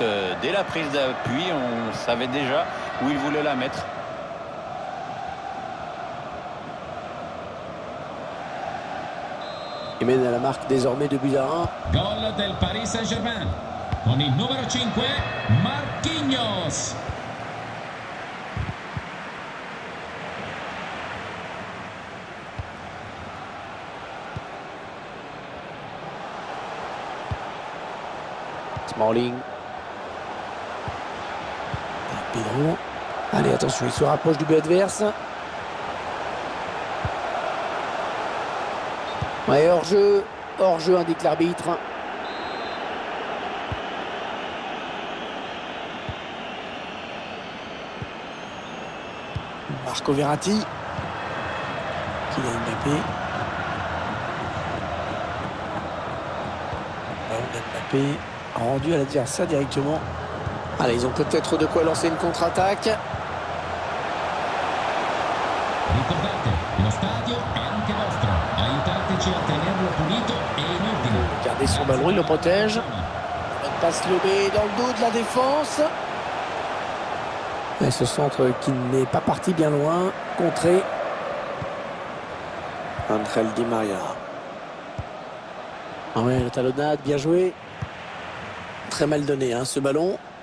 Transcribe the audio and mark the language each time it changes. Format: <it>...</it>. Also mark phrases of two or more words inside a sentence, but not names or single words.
<fr>Dès la prise d'appui, on savait déjà où il voulait la mettre. Il mène à la marque désormais de but à 1.</fr> <it>Gol del Paris Saint-Germain con il numero 5, Marquinhos.</it> <fr>Smalling. Pedro. Allez, attention, il se rapproche du but adverse. Ouais, hors-jeu indique l'arbitre. Marco Verratti. Kylian Mbappé. Mbappé. rendu à l'adversaire directement. Allez, ils ont peut-être de quoi lancer une contre-attaque.</fr> <it>Ricordate, lo stadio è anche vostro. Aiutateci a tenerlo pulito e in ordine.</it> <fr>Gardez son ballon, il le protège. Bonne passe lobée dans le dos de la défense. Et ce centre qui n'est pas parti bien loin, contré. Angel Di Maria. Ah ouais, le talonnade, bien joué. Très mal donné, hein, ce ballon.</fr>